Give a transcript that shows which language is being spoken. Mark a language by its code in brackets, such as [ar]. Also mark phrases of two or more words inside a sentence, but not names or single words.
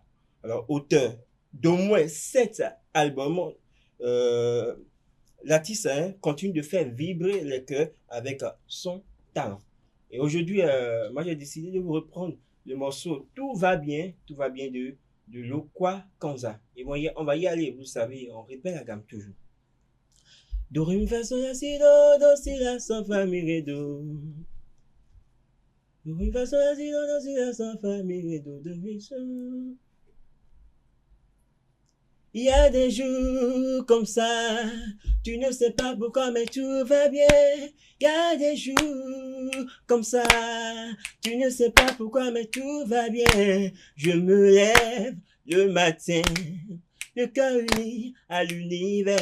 [fr] Alors auteur d'au moins 7 albums, l'artiste continue de faire vibrer les cœurs avec son talent. Et aujourd'hui, moi j'ai décidé de vous reprendre le morceau Tout va bien de Lokwa Kanza. Et on va y aller, vous savez, on répète la gamme toujours. Do rim fa sol la si do si la sol fa mi ré do. Do rim fa sol la si do si la sol fa mi ré do mi sol. Il y a des jours comme ça, tu ne sais pas pourquoi mais tout va bien. Il y a des jours comme ça, tu ne sais pas pourquoi mais tout va bien. Je me lève le matin, le cœur uni à l'univers.